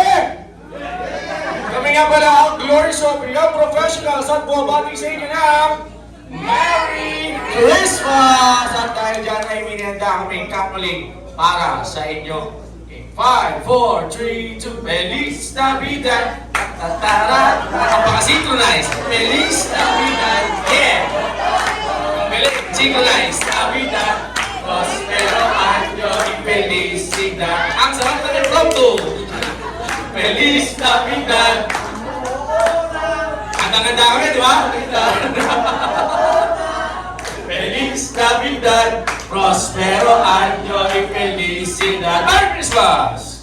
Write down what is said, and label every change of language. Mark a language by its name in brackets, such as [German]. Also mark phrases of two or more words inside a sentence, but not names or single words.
[Filipino] Kami nga pala ang Glorious of Young Professionals at bumabati sa inyo ng [English] Merry Christmas! [Filipino] At dahil dyan ay minenda kaming kapaling para sa inyo. 5, 4, 3, 2, [Spanish] Feliz Navidad! Tatara! [Filipino] Napaka-synchronize! [Spanish] Feliz Navidad! Yeah! Feliz Synchronize! Navidad! Prospero año y felicidad! [Filipino] Ang sarap na impromptu! [Spanish] Feliz Navidad! [Filipino] Handa Kantang-kanta kami, di ba? [Spanish] Feliz Navidad, Prospero Año y Felicidad. [English] Merry Christmas!